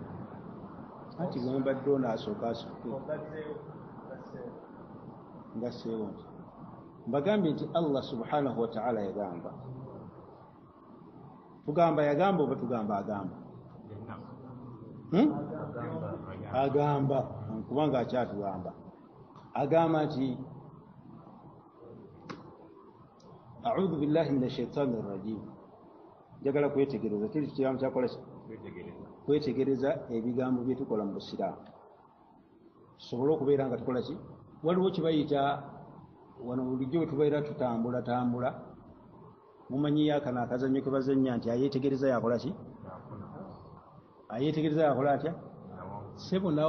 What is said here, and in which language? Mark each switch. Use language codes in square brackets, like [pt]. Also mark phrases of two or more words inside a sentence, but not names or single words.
[lg] anti bwembadde onaasooka asuke nga seewo nti mbagambye nti [ar] الله سبحانه وتعالى [lg] yagamba tugamba yagamba oba tugamba agamba agamba kubanga akyatugamba agamba nti [ar] أعوذ بالله من الشيطان الرجيم [lg] njagala kwetegereza kiri kiramu kyakola kwetegereza ebigambo bye tukola mu busiraamu tusobole okubeera nga tukola ki waliwo kibayita wano bulijjo wetubeera tutambula mumanyiyo akano akazannyo ke bazannya nti ayeetegereza yakola ki ayeetegereza yakola atya sebo naawe